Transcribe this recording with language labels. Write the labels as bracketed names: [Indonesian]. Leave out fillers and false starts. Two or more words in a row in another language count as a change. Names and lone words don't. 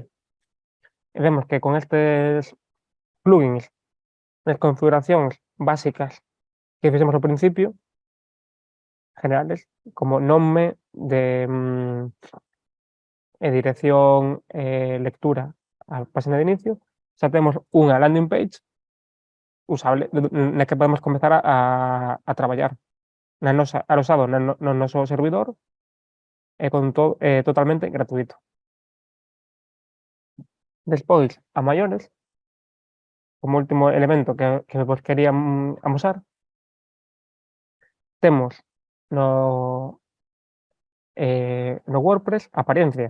[Galician] E vemos que con estes plugins, as configuracións básicas que fixemos ao principio, generales, como nome de e dirección lectura á páxina de inicio, xa temos unha [English] landing page [Galician] usable na que podemos comezar a traballar alosado no noso servidor e con totalmente gratuito. Despois, a maiores, como último elemento que vos quería amosar, temos no WordPress apariencia.